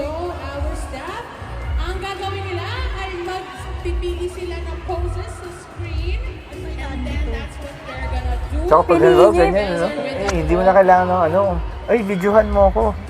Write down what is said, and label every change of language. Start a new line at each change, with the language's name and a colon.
English: so our staff,
Filipino: ang gagawin nila ay magpipili sila ng poses sa screen.
English: And then that's what they're gonna do.
Filipino: Tsaka pag gano'n, ganyan, no? Eh, hindi mo na kailangan ng ano, ay, videohan mo ako.